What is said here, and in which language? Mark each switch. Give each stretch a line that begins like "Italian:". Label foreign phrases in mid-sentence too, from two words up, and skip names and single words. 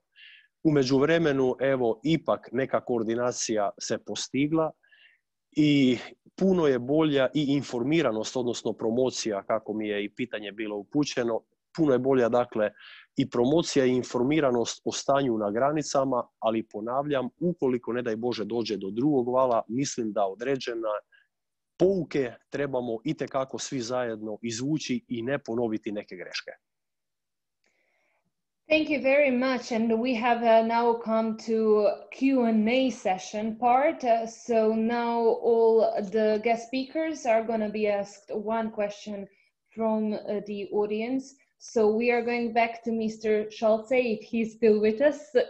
Croatian: U međuvremenu, evo, ipak neka koordinacija se postigla i puno je bolja i informiranost, odnosno promocija, kako mi je i pitanje bilo upućeno, puno je bolja, dakle, i promocija i informiranost o stanju na granicama, ali ponavljam, ukoliko ne daj Bože dođe do drugog vala, mislim da određene pouke trebamo itekako svi zajedno izvući i ne ponoviti neke greške.
English: Thank you very much. And we have now come to Q&A session part. So now all the guest speakers are going to be asked one question from the audience. So we are going back to Mr. Scholze, if he's still with us.